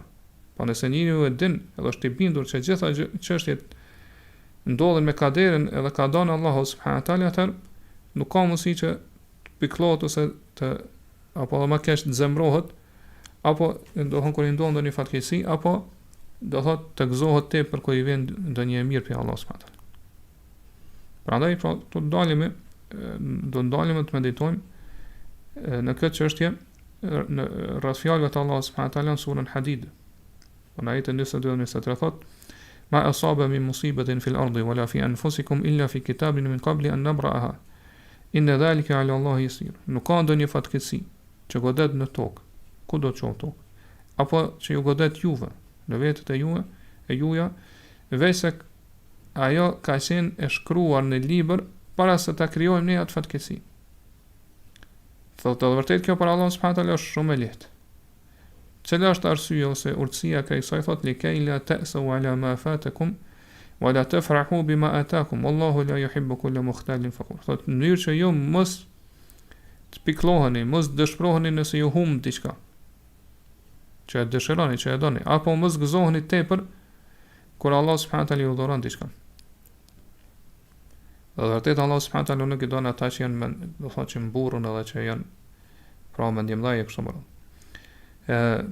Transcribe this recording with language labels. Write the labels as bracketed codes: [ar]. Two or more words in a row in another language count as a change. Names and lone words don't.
[sq] Po nëse njeriu e din edhe është i bindur që gjitha çështjet ndodhen me kaderin edhe ka dhënë Allahu [ar] سبحانه وتعالى, [sq] atëherë nuk ka mundësi që të pikëllohet ose apo më keq të zemrohet, apo ndohon kur i ndodh ndonjë fatkeqësi, apo do thotë të gëzohet tepër kur i vjen ndonjë e mirë prej Allahut [ar] سبحانه وتعالى. [sq] Prandaj do ndalim të meditojmë në këtë çështje në rreth fjalëve të Allahut [ar] سبحانه وتعالى [sq] në surën Hadid. Në ajetin 22-23 thotë: [ar] "ما أصاب من مصيبة في الأرض ولا في أنفسكم إلا في كتاب من قبل أن نبرأها. إن ذلك على الله يسير." [sq] Nuk ka ndonjë fatkeqësi që godet në tokë, ku do të qoftë tokë, apo që ju godet juve, në vetët e juja, veç se ajo ka qenë e shkruar në libër para se ta krijojmë ne atë fatkeqësi. Thotë edhe vërtet kjo për Allah [ar] سبحانه وتعالى [sq] është shumë e lehtë. Cila është arsyeja ose urtësia ka kësaj? [ar] Thotë لكي لا تأسوا على ما فاتكم ولا تفرحوا بما آتاكم والله لا يحب كل مختال فخور. [sq] Thotë në mënyrë që ju mos të pikëlloheni, mos dëshpëroheni nëse ju humb diçka që e dëshironi, që e doni, apo mos gëzoheni tepër kur Allah [ar] سبحانه وتعالى [sq] ju dhuron diçka. Dhe vërtet Allah [ar] سبحانه وتعالى [sq] nuk i don ata që janë, do thotë që mburrën edhe që janë pra mendje mëdha kështu më radh.